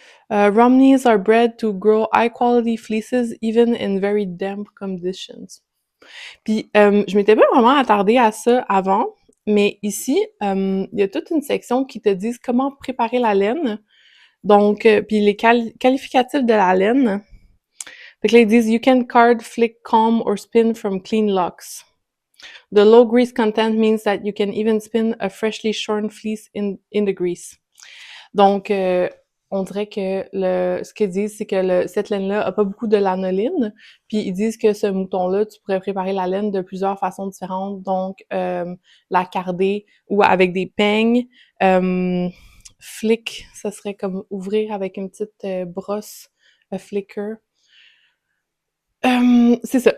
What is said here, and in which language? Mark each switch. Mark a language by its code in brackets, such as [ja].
[en] Romneys are bred to grow high-quality fleeces even in very damp conditions. [fr] Puis, je m'étais pas vraiment attardée à ça avant, mais ici, il y a toute une section qui te dit comment préparer la laine. Donc, puis les qualificatifs de la laine. Fait que là, ils disent « [en] You can card, flick, comb or spin from clean locks ». The low grease content means that you can even spin a freshly shorn fleece in the grease. [fr] Donc, on dirait que ce qu'ils disent, c'est que cette laine-là a pas beaucoup de lanoline, puis ils disent que ce mouton-là, tu pourrais préparer la laine de plusieurs façons différentes, donc la carder ou avec des peignes. Flick, ça serait comme ouvrir avec une petite brosse flicker. C'est ça.